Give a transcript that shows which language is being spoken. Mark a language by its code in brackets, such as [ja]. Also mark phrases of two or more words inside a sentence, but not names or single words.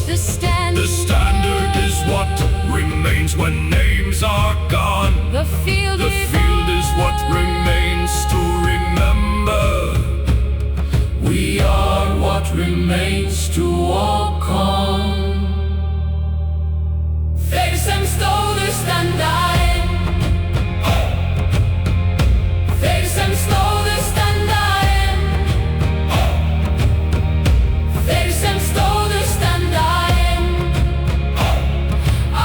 [en] The standard is what remains when names are gone. The field is what remains to remember. We are what remains to walk on. [is] Þeir sem stóðu standa enn. Þeir sem stóðu standa enn. Þeir sem stóðu standa enn.